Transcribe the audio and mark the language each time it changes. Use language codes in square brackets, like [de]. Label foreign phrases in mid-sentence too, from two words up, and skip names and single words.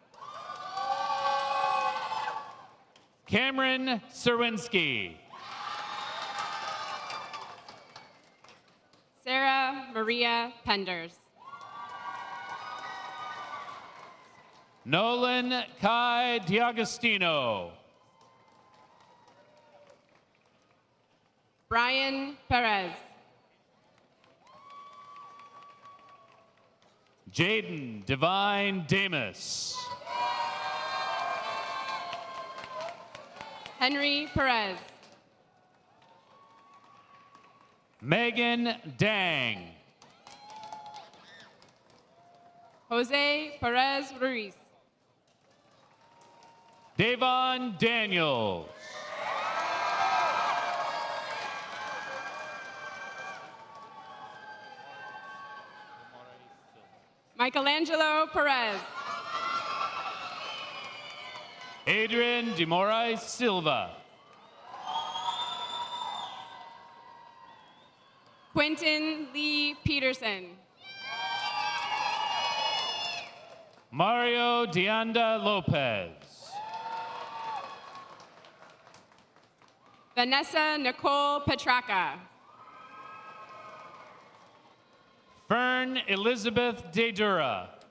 [en] Cameron Serwinski. Sarah Maria Penders. Nolan Kai Diagostino. Brian Perez. Jaden Divine Damus. Henry Perez. Megan Dang. Jose Perez Ruiz. Davon Daniels. Michelangelo Perez. Adrian De Moraes Silva. Quentin Lee Peterson. Mario Deanda Lopez. Vanessa Nicole Petraka. Fern Elizabeth DeDura.